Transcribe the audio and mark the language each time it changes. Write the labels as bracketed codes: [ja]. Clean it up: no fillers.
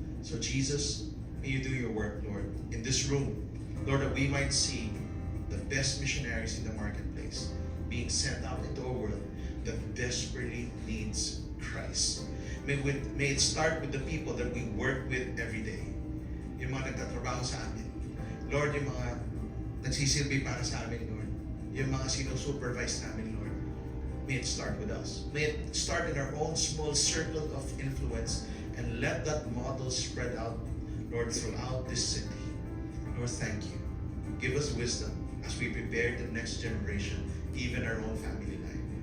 [en] So Jesus, may you do your work, Lord, in this room. Lord, that we might see the best missionaries in the marketplace being sent out into a world that desperately needs Christ. May it start with the people that we work with every day. [tl] Yung mga nagtatrabaho sa amin. Lord, yung mga nagsisilbi para sa amin, Lord. Yung mga sinusupervise namin, Lord. [en] May it start with us. May it start in our own small circle of influence and let that model spread out, Lord, throughout this city. Lord, thank you. give us wisdom as we prepare the next generation, even our own family life.